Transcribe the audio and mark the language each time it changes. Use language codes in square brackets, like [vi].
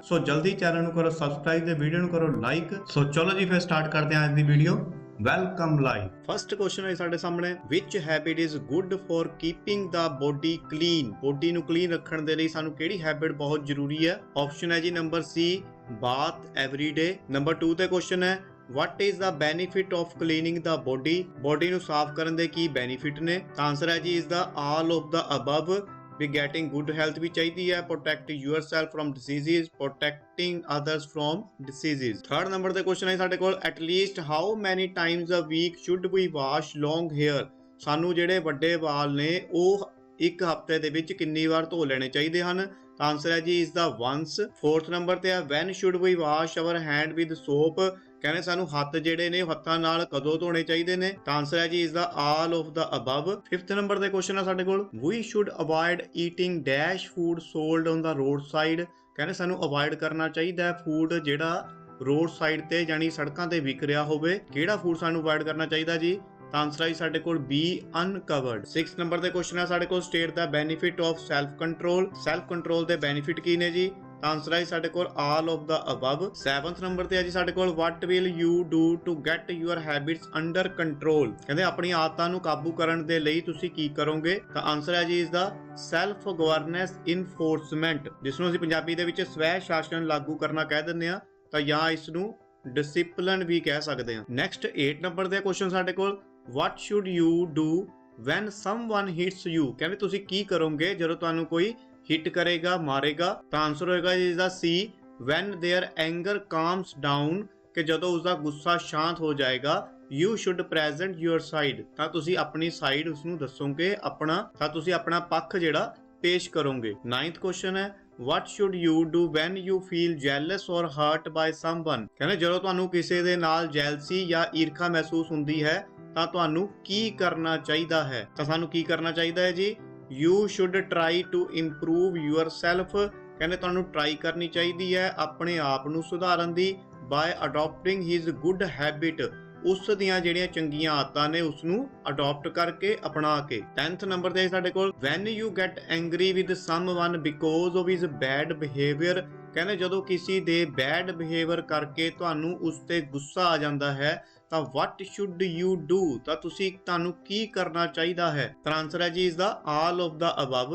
[pa] ਸੋ ਜਲਦੀ ਚੈਨਲ ਨੂੰ ਕਰੋ ਸਬਸਕ੍ਰਾਈਬ ਤੇ ਵੀਡੀਓ ਨੂੰ ਕਰੋ ਲਾਈਕ। ਸੋ ਚਲੋ ਜੀ ਫਿਰ ਸਟਾਰਟ ਕਰਦੇ ਹਾਂ ਅੱਜ ਦੀ video. [en] Welcome live. [pa] First question ਹੈ ਸਾਡੇ ਸਾਹਮਣੇ, [en] Which habit is good for keeping the body clean. [pa] Body ਨੂੰ ਕਲੀਨ ਰੱਖਣ ਦੇ ਲਈ ਸਾਨੂੰ ਕਿਹੜੀ ਹੈਬਿਟ ਬਹੁਤ ਜ਼ਰੂਰੀ ਹੈ? ਆਪਸ਼ਨ ਹੈ ਜੀ ਨੰਬਰ ਸੀ [en] Bath every day. Number 2 ਤੇ question ਹੈ what is the benefit of cleaning the body? [pa] Body ਨੂੰ ਸਾਫ਼ ਕਰਨ ਦੇ ਕੀ ਬੈਨੀਫਿਟ ਨੇ? ਤਾਂ ਆਨਸਰ ਹੈ ਜੀ [en] is the all of the above। ਵੀ getting good health [pa] ਵੀ ਚਾਹੀਦੀ ਹੈ, [en] protect yourself from diseases, protecting others from diseases। [pa] Third number ਤੇ ਕੁਐਸਚਨ ਹੈ ਸਾਡੇ ਕੋਲ, [en] at least how many times a week should we wash long hair? [pa] ਸਾਨੂੰ ਜਿਹੜੇ ਵੱਡੇ ਵਾਲ ਨੇ ਉਹ ਇੱਕ ਹਫ਼ਤੇ ਦੇ ਵਿੱਚ ਕਿੰਨੀ ਵਾਰ ਧੋ ਲੈਣੇ ਚਾਹੀਦੇ ਹਨ? ਤਾਂ ਆਨਸਰ ਹੈ ਜੀ [en] is the once। Fourth number ਤੇ ਹੈ when should we wash our hand with soap? [pa] ਕਹਿੰਦੇ ਸਾਨੂੰ ਹੱਥ ਜਿਹੜੇ ਨੇ ਹੱਥਾਂ ਨਾਲ ਕਦੋਂ ਧੋਣੇ ਚਾਹੀਦੇ ਨੇ? ਤਾਂ ਆਨਸਰ ਹੈ ਜੀ [en] is the all of the above। [pa] Fifth number ਤੇ ਕੁਐਸਚਨ ਹੈ ਸਾਡੇ ਕੋਲ, [en] we should avoid eating dash food sold on the roadside। [pa] ਕਹਿੰਦੇ ਸਾਨੂੰ ਅਵੋਇਡ ਕਰਨਾ ਚਾਹੀਦਾ ਹੈ ਫੂਡ ਜਿਹੜਾ ਰੋਡ ਸਾਈਡ ਤੇ ਯਾਨੀ ਸੜਕਾਂ ਤੇ ਵਿਕ ਰਿਹਾ ਹੋਵੇ। ਕਿਹੜਾ ਫੂਡ ਸਾਨੂੰ ਅਵੋਇਡ ਕਰਨਾ ਚਾਹੀਦਾ ਜੀ? ਤਾਂ ਆਨਸਰ ਹੈ ਸਾਡੇ ਕੋਲ ਬੀ ਅਨਕਵਰਡ। 6th ਨੰਬਰ ਤੇ ਕੁਐਸਚਨ ਹੈ ਸਾਡੇ ਕੋਲ, [en] State the benefit of self control. [pa] Self control ਦੇ ਬੈਨੀਫਿਟ ਕੀ ਨੇ ਜੀ? ਤਾਂ ਆਨਸਰ ਹੈ ਸਾਡੇ ਕੋਲ [en] All of the above. 7th number ਤੇ ਹੈ ਜੀ ਸਾਡੇ ਕੋਲ, what will you do to get your habits under control? [pa] ਕਹਿੰਦੇ ਆਪਣੀ ਆਦਤਾਂ ਨੂੰ ਕਾਬੂ ਕਰਨ ਦੇ ਲਈ ਤੁਸੀਂ ਕੀ ਕਰੋਗੇ? ਤਾਂ ਆਨਸਰ ਹੈ ਜੀ ਇਸ ਦਾ ਸੈਲਫ ਗਵਰਨੈਂਸ ਇਨਫੋਰਸਮੈਂਟ, ਜਿਸ ਨੂੰ ਅਸੀਂ ਪੰਜਾਬੀ ਦੇ ਵਿੱਚ ਸਵੈ ਸ਼ਾਸਨ ਲਾਗੂ ਕਰਨਾ ਕਹਿ ਦਿੰਦੇ ਆ, ਤਾਂ ਜਾਂ ਇਸ ਨੂੰ ਡਿਸਪਲਿਨ ਵੀ ਕਹਿ ਸਕਦੇ ਆ। [en] Next 8 number ਦੇ question ਸਾਡੇ ਕੋਲ, what should you do when someone hits you? [pa] ਕਹਿੰਦੇ ਤੁਸੀਂ ਕੀ ਕਰੋਗੇ ਜਦੋਂ ਤੁਹਾਨੂੰ ਕੋਈ ਹਿੱਟ ਕਰੇਗਾ, ਮਾਰੇਗਾ? ਤਾਂ ਆਨਸਰ ਹੋਏਗਾ ਇਸ ਦਾ ਸੀ [en] when their anger calms down, [pa] ਕਿ ਜਦੋਂ ਉਸਦਾ ਗੁੱਸਾ ਸ਼ਾਂਤ ਹੋ ਜਾਏਗਾ। [en] you should present your side, [pa] ਤਾਂ ਤੁਸੀਂ ਆਪਣੀ ਸਾਈਡ ਉਸਨੂੰ ਦੱਸੋਗੇ, ਤਾਂ ਤੁਸੀਂ ਆਪਣਾ ਪੱਖ ਜਿਹੜਾ ਪੇਸ਼ ਕਰੋਗੇ। [en] 9th question ਹੈ, what should you do when you feel jealous or hurt by someone? [pa] ਕਹਿੰਦੇ ਜਦੋਂ ਤੁਹਾਨੂੰ ਕਿਸੇ ਦੇ ਨਾਲ ਜੈਲਸੀ ਜਾਂ ਈਰਖਾ ਮਹਿਸੂਸ ਹੁੰਦੀ ਹੈ ਤਾਂ ਤੁਹਾਨੂੰ ਕੀ ਕਰਨਾ ਚਾਹੀਦਾ ਹੈ? ਤਾਂ ਸਾਨੂੰ ਕੀ ਕਰਨਾ ਚਾਹੀਦਾ ਹੈ ਜੀ? [en] you should try to improve yourself। [pa] ਕਹਿੰਦੇ ਤੁਹਾਨੂੰ ਟਰਾਈ ਕਰਨੀ ਚਾਹੀਦੀ ਹੈ ਆਪਣੇ ਆਪ ਨੂੰ ਸੁਧਾਰਨ ਦੀ, [en] by adopting his good habit, [pa] ਉਸ ਦੀਆਂ ਜਿਹੜੀਆਂ ਚੰਗੀਆਂ ਆਦਤਾਂ ਨੇ ਉਸ ਨੂੰ ਅਡਾਪਟ ਕਰਕੇ ਅਪਣਾ ਕੇ। [en] 10th number ਤੇ ਸਾਡੇ ਕੋਲ, when you get angry with someone because of his bad behavior। [pa] ਕਹਿੰਦੇ ਜਦੋਂ ਕਿਸੇ ਦੇ ਬੈਡ ਬਿਹੇਵੀਅਰ ਕਰਕੇ ਤੁਹਾਨੂੰ ਉਸ ਤੇ ਗੁੱਸਾ ਆ ਜਾਂਦਾ ਹੈ ਤਾਂ [en] what should you do? [pa] ਤਾਂ ਤੁਹਾਨੂੰ ਕੀ ਕਰਨਾ ਚਾਹੀਦਾ ਹੈ? ਤਾਂ ਆਨਸਰ ਹੈ ਜੀ ਇਸ ਦਾ [en] all of the above।